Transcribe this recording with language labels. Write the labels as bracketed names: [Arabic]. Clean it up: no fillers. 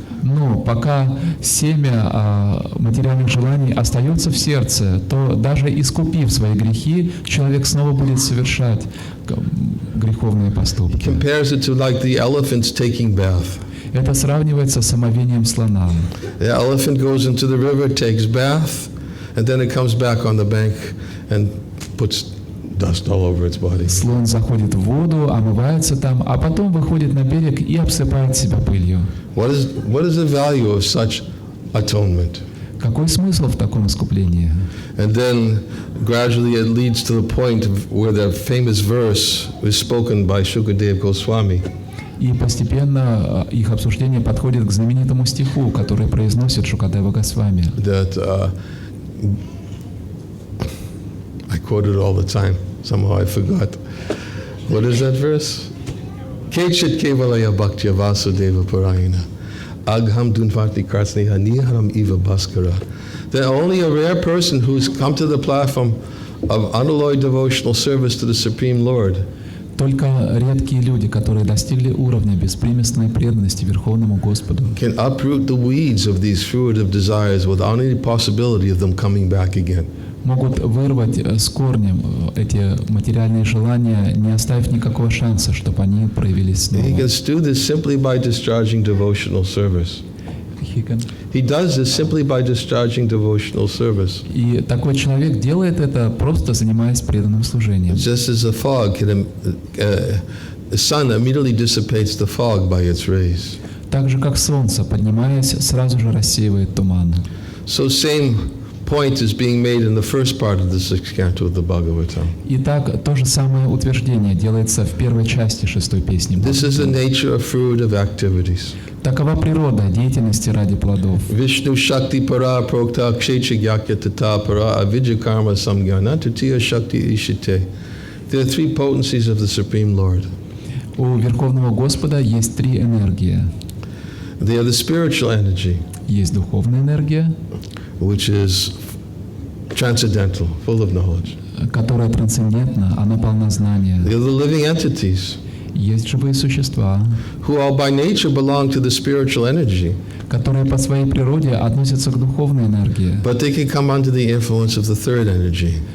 [Russian] Но пока семя материальных желаний остается в сердце, то даже искупив свои грехи, человек снова будет совершать греховные поступки. [English] Compares it to like the elephants taking bath. [Russian] Это сравнивается с омовением слона. [English] The elephant goes into the river, takes bath, and then it comes back on the bank and puts dust all over its body. [Russian] Слон заходит в воду, омывается там, а потом выходит на берег и обсыпает себя пылью. [English] What is the value of such atonement? [Russian] Какой смысл в таком искуплении? [English] And then gradually it leads to the point where the famous verse is spoken by Shukadev Goswami. [Russian] И постепенно их обсуждение подходит к знаменитому стиху, который произносит Шукадева Госвами. [English] That I quote it all the time. Somehow I forgot. What is that verse? [Sanskrit] Kechit kevalaya bhaktya vasudeva parayana. Agham dunvati karsneha niharam eva bhaskara. [English] That only a rare person who's come to the platform of unalloyed devotional service to the Supreme Lord [Russian] Только редкие люди, которые достигли уровня беспримесной преданности Верховному Господу, [English] can uproot the weeds of these fruitive desires without any possibility of them coming back again. [Russian] могут вырвать с корнем эти материальные желания, не оставив никакого шанса, чтобы они проявились [English] And he [Russian] снова. [English] can do this simply by discharging devotional service. He does this simply by discharging devotional service. [Russian] И такой человек делает это, просто занимаясь преданным служением. [English] Just as the fog can, the sun immediately dissipates the fog by its rays. [Russian] Так же, как солнце, поднимаясь, сразу же рассеивает туман. [English] So same point is being made in the first part of the sixth canto of the Bhagavatam. [Russian] Итак, то же самое утверждение делается в первой части шестой песни. [English] This is the nature of fruitive activities. [Russian] Такова природа деятельности ради плодов. [Sanskrit] Vishnu Shakti Para Prokta Kshetra Yakya Tata Para Avidya Karma Samgyana Tutiya Shakti Ishite. [English] There are three potencies of the Supreme Lord. [Russian] У Верховного Господа есть три энергии. [English] They are the spiritual energy, [Russian] Есть духовная энергия, [English] which is transcendental, full of knowledge. [Russian] которая трансцендентна, она полна знания. [English] They are the living entities, [Russian] Есть живые существа, [English] who all by nature belong to the spiritual energy, [Russian] которые по своей природе относятся к духовной энергии, [English] but they can come under the influence of the third energy,